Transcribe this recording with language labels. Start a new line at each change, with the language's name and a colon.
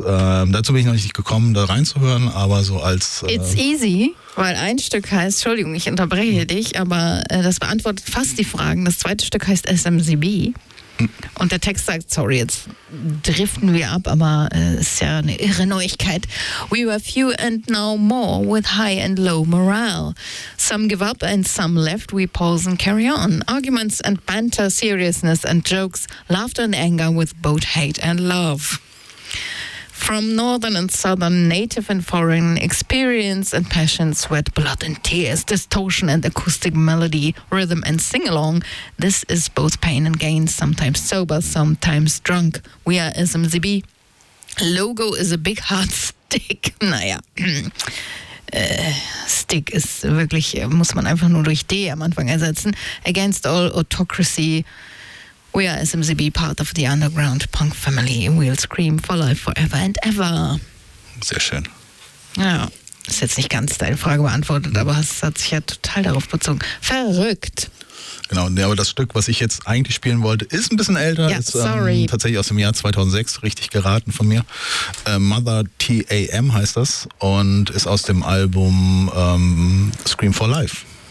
German: Dazu bin ich noch nicht gekommen, da reinzuhören, aber so als...
English: It's easy,
German: weil ein Stück heißt, Entschuldigung, ich unterbreche dich, aber das beantwortet fast die Fragen. Das zweite Stück heißt SMCB. Und der Text sagt, sorry, jetzt driften wir ab, aber ist ja eine irre Neuigkeit.
English: We were few and now more with high and low morale. Some give up and some left, we pause and carry on. Arguments and banter, seriousness and jokes, laughter and anger with both hate and love. From northern and southern, native and foreign, experience and passion, sweat, blood and tears, distortion and acoustic melody, rhythm and sing-along, this is both pain and gain, sometimes sober, sometimes drunk. We are SMCB. Logo is a big hard stick.
German: Naja, stick ist wirklich, muss man einfach nur durch D am Anfang ersetzen.
English: Against all autocracy. We are SMCB, part of the underground punk family. We'll scream for life, forever and ever.
German: Sehr schön. Ja, ist jetzt nicht ganz deine Frage beantwortet, aber es hat sich ja total darauf bezogen. Verrückt. Genau, ja, aber das Stück, was ich jetzt eigentlich spielen wollte, ist ein bisschen älter. Ja, ist, sorry. Tatsächlich aus dem Jahr 2006, richtig geraten von mir. Mother TAM heißt das und ist aus dem Album Scream for Life.